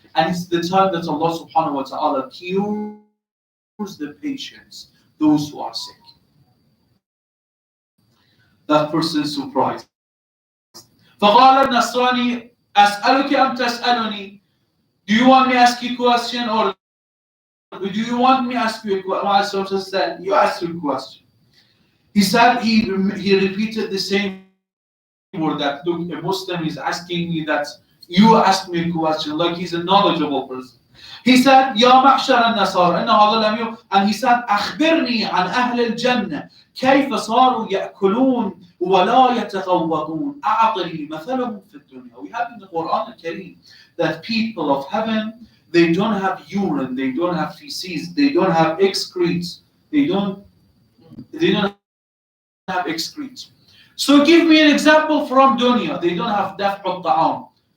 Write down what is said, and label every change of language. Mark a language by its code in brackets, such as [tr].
[en] And it's the time that Allah subhanahu wa ta'ala cures the patients, those who are sick. That person is surprised. [ar] فقال النصراني أسألك أم تسألني? [en] Do you want me to ask you a question or do you want me to ask you a question? My source said, you ask your question. He said, he repeated the same word that, look, a Muslim is asking me that you ask me a question, like he's a knowledgeable person. He said, [ar] يا معشر النصارى إن هذا لم يكن, [en] and he said, [ar] أخبرني عن أهل الجنة كيف صاروا يأكلون ولا يتغوطون أعطني مثلهم في الدنيا. [en] We have in the Quran al-Kareem that people of heaven, they don't have urine, they don't have feces, they don't have excretes, they don't have excretes. So give me an example from dunya. They don't have daf' al-ta'am.